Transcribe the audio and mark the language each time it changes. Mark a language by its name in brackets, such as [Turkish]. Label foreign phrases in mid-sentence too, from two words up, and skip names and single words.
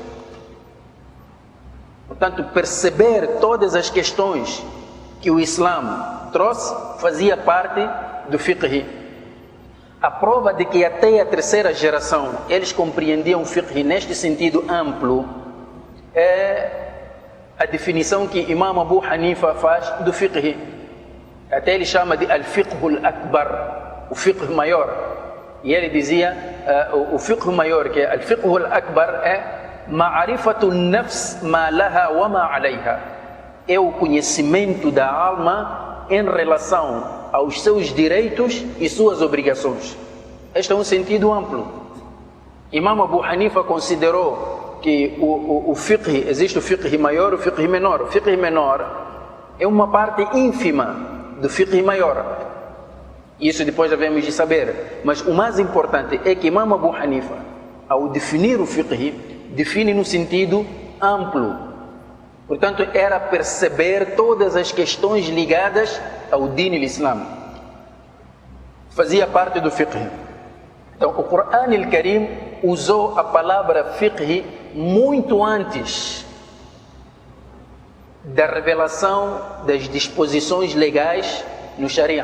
[Portuguese] Portanto, perceber todas as questões que o Islã trouxe fazia parte do fiqh. A prova de que até a terceira geração eles compreendiam o fiqh neste sentido amplo é a definição que Imam Abu Hanifa faz do fiqh. Até ele chama de [Arabic] الفقه الأكبر, [Portuguese] o fiqh maior. E ele dizia, o fiqh maior, que é [Arabic] الفقه الأكبر, [Portuguese] é [Arabic] معرفة النفس ما لها وما عليها. [Portuguese] É o conhecimento da alma em relação aos seus direitos e suas obrigações. Este é um sentido amplo. Imam Abu Hanifa considerou que o fiqh, existe o fiqh maior e o fiqh menor. O fiqh menor é uma parte ínfima do fiqh maior. Isso depois devemos de saber. Mas o mais importante é que Imam Abu Hanifa, ao definir o fiqh, define no sentido amplo. Portanto, era perceber todas as questões ligadas ao [Arabic] دين الإسلام. [Portuguese] Fazia parte do fiqh. Então, o [Arabic] القرآن الكريم [Portuguese] usou a palavra fiqh muito antes da revelação das disposições legais no Sharia.